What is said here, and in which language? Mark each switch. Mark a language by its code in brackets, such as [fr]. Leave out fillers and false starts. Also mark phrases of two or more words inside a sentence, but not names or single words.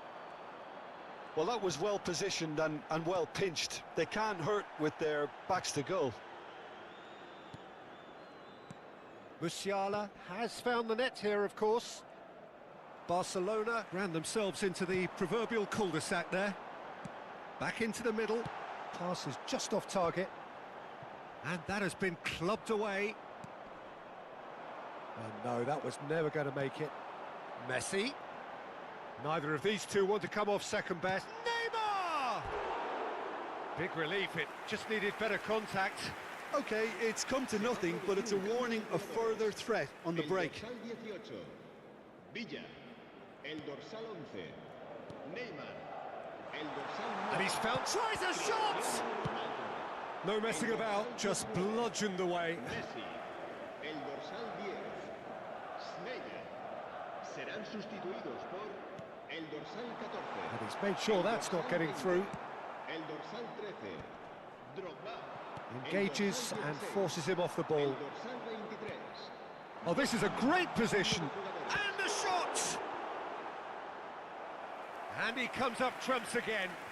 [en] Well, that was well positioned and well pinched. They can't hurt with their backs to goal. Musiala has found the net here, of course. Barcelona ran themselves into the proverbial cul-de-sac there. Back into the middle. Pass is just off target. And that has been clubbed away. Oh no, that was never going to make it. Messi. Neither of these two want to come off second best. Neymar! Big relief, it just needed better contact. Okay, it's come to nothing, but it's a warning of further threat on the break. [es] El dorsal 18, Villa. El dorsal 11, Neymar. El dorsal 9. [en] And he's found, tries a shot! No messing about, just bludgeoned away. Messi. [es] El dorsal 10, Sneijder. Serán sustituidos por el dorsal 14. [en] And he's made sure that's not getting through. [es] El dorsal 13, Drogba. [en] Engages and forces him off the ball. [es] El dorsal 23. [en] Oh, this is a great position. And the shot! And he comes up trumps again.